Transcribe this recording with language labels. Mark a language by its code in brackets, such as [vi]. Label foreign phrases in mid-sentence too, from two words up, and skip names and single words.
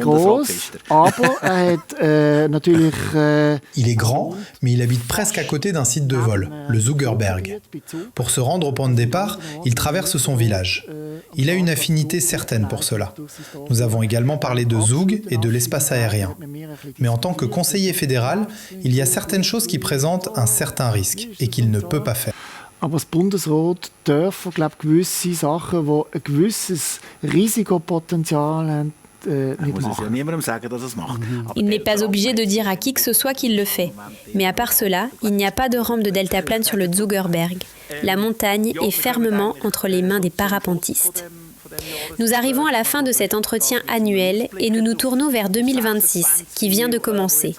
[fr] Il est grand, mais il habite presque à côté d'un site de vol, le Zugerberg. Pour se rendre au point de départ, il traverse son village. Il a une affinité certaine pour cela. Nous avons également parlé de Zug et de l'espace aérien. Mais en tant que conseiller fédéral, il y a certaines choses qui présentent un certain risque et qu'il ne peut pas faire. [de] Aber das Bundesrat darf, glaube ich, gewisse Sachen, die ein gewisses Risikopotenzial haben, nicht machen. [fr] Il n'est pas obligé de dire à qui que ce soit qu'il le fait. Mais à part cela, il n'y a pas de rampe de deltaplane sur le Zugerberg. La montagne est fermement entre les mains des parapentistes. Nous arrivons à la fin de cet entretien annuel et nous nous tournons vers 2026, qui vient de commencer.